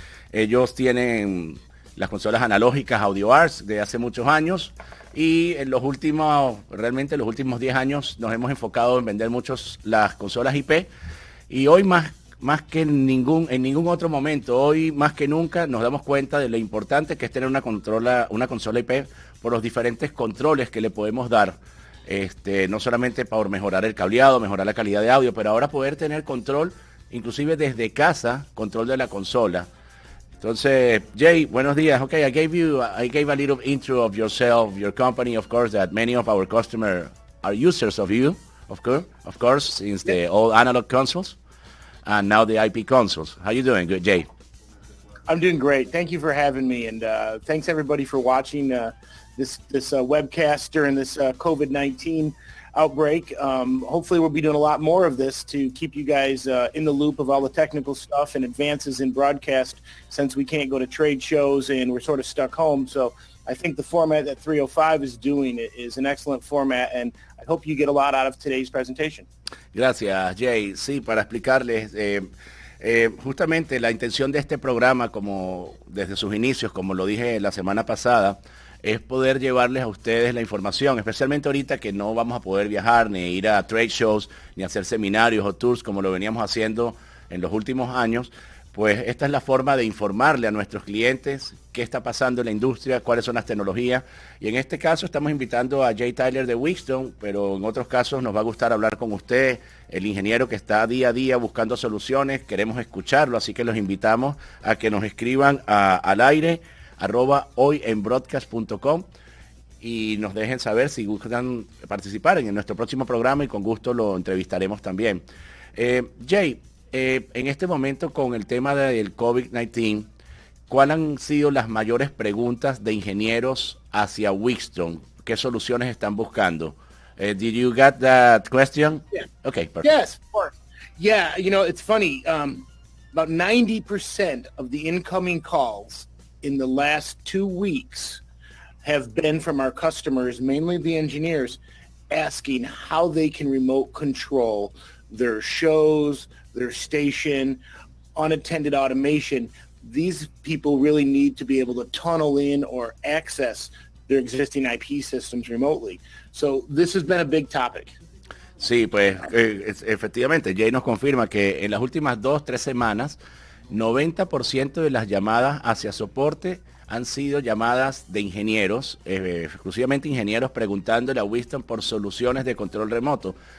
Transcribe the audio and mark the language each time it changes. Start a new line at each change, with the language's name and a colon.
Spanish: Ellos tienen las consolas analógicas Audio Arts de hace muchos años, y en los últimos 10 años nos hemos enfocado en vender las consolas IP, y hoy más que en ningún otro momento, hoy más que nunca nos damos cuenta de lo importante que es tener una consola IP por los diferentes controles que le podemos dar. No solamente para mejorar el cableado, mejorar la calidad de audio, pero ahora poder tener control, inclusive desde casa, control de la consola. Entonces, Jay, buenos días.
English: Okay, I gave a little intro of yourself, your company, of course, that many of our customers are users of you, of course, since the old analog consoles and now the IP consoles. How you doing, good, Jay? I'm doing great. Thank you for having me, and thanks everybody for watching this webcast during this COVID-19 outbreak. Hopefully we'll be doing a lot more of this to keep you guys in the loop of all the technical stuff and advances in broadcast, since we can't go to trade shows and we're sort of stuck home. So I think the format that 305 is doing is an excellent format, and I hope you get a lot out of today's presentation.
Spanish: Gracias, Jay. Sí, para explicarles, justamente la intención de este programa, como desde sus inicios, como lo dije la semana pasada, es poder llevarles a ustedes la información, especialmente ahorita que no vamos a poder viajar, ni ir a trade shows, ni hacer seminarios o tours como lo veníamos haciendo en los últimos años. Pues esta es la forma de informarle a nuestros clientes qué está pasando en la industria, cuáles son las tecnologías. Y en este caso estamos invitando a Jay Tyler de Wheatstone, pero en otros casos nos va a gustar hablar con usted, el ingeniero que está día a día buscando soluciones. Queremos escucharlo, así que los invitamos a que nos escriban al aire @hoyenbroadcast.com y nos dejen saber si gustan participar en nuestro próximo programa, y con gusto lo entrevistaremos también. Jay, en este momento con el tema del COVID-19, ¿cuáles han sido las mayores preguntas de ingenieros hacia Wheatstone? ¿Qué soluciones están buscando?
English: Did you get that question? Yeah. Okay, perfect. Yes, of course. Yeah, it's funny. About 90% of the incoming calls in the last 2 weeks have been from our customers, mainly the engineers, asking how they can remote control their shows, their station, unattended automation. These people really need to be able to tunnel in or access their existing IP systems remotely. So this has been a big topic.
Spanish: Sí, pues efectivamente, Jay nos confirma que en las últimas 2-3 semanas, 90% de las llamadas hacia soporte han sido llamadas de ingenieros, exclusivamente ingenieros preguntándole a Wheatstone por soluciones de control remoto.